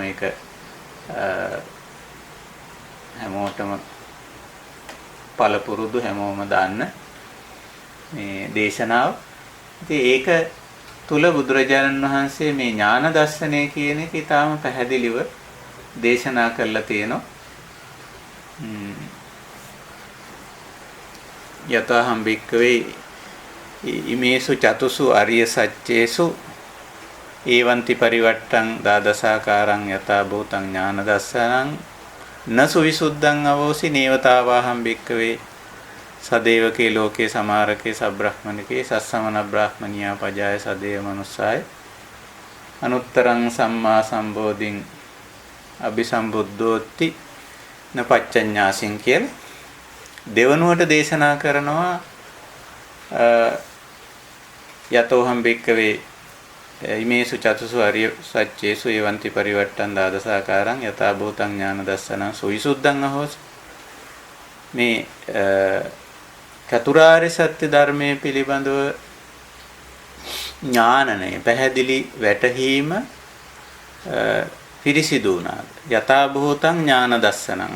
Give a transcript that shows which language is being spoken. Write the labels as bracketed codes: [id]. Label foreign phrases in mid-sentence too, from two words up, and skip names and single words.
[si] ඒක හැමෝටම පළපුරුදු, හැමෝම දන්න මේ දේශනාව. ඉතින් ඒක තුල බුදුරජාණන් වහන්සේ මේ ඥාන දර්ශනය කියන එක ඊටාම පැහැදිලිව දේශනා කරලා තියෙනවා. [pi] යතහම් බික්කවේ ඉමේසු චතුසු අරිය සච්චේසු ඒවන්ති පරිවට්ටං දාදසාකාරං යතා භූතං ඥාන දස්සනං නසු විසුද්ධං අවෝසි නේවතාවාහම් බික්කවේ සදේවකේ ලෝකේ සමාරකේ සබ්‍රහ්මනිකේ සස්සමන බ්‍රාහ්මනියා පජාය සදේව මනුස්සාය අනුත්තරං සම්මා සම්බෝධින් අபிසම්බුද්ධෝති නපච්චඤ්ඤාසින් [si] කියලා දෙවනුවට දේශනා කරනවා. [pi] යතෝහම් භික්කවේ ඉමේසු චතුසු අරිය සච්චේසු එවන්ති පරිවට්ටන් දාදසාකාරං යථා භූතං ඥාන දස්සනං සුවිසුද්ධං අහෝස. [si] මේ චතුරාර්ය සත්‍ය ධර්මයේ පිළිබඳව ඥානනය පැහැදිලි වැටහීම පිරිසිදු වුණාද? [pi] යථා භූතං ඥාන දස්සනං.